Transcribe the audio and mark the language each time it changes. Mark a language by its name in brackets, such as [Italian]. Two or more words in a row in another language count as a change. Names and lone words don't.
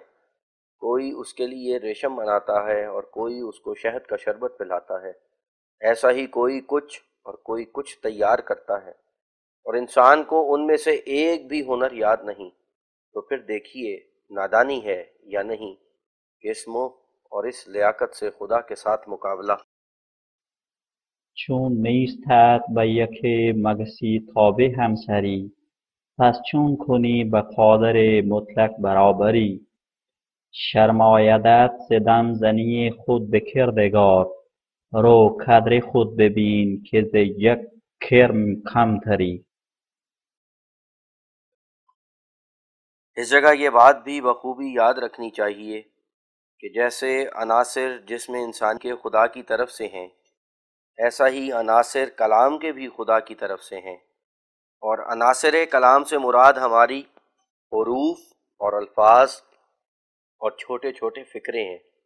[Urdu] کوئی اس کے لیے ریشم بناتا ہے اور کوئی اس کو شہد کا شربت پلاتا ہے، ایسا ہی کوئی کچھ اور کوئی کچھ تیار کرتا ہے، اور انسان کو ان میں سے ایک بھی ہنر یاد نہیں، تو پھر دیکھیے نادانی ہے یا نہیں کہ اس منہ اور اس لیاقت سے خدا کے ساتھ مقابلہ۔ [Persian] چون نیستت با یک مگسی تابع همسری پس چون کنی با قادر مطلق برابری شرمایدت ز دم زنی خود به کردگار رو قدر خود ببین که ز یک کرم کمتری۔ [Urdu] اس جگہ یہ بات بھی بخوبی یاد رکھنی چاہیے کہ جیسے عناصر جسم انسان کے خدا کی طرف سے ہیں، ایسا ہی عناصر کلام کے بھی خدا کی طرف سے ہیں، اور عناصر کلام سے مراد ہماری حروف اور الفاظ اور چھوٹے چھوٹے فکرے ہیں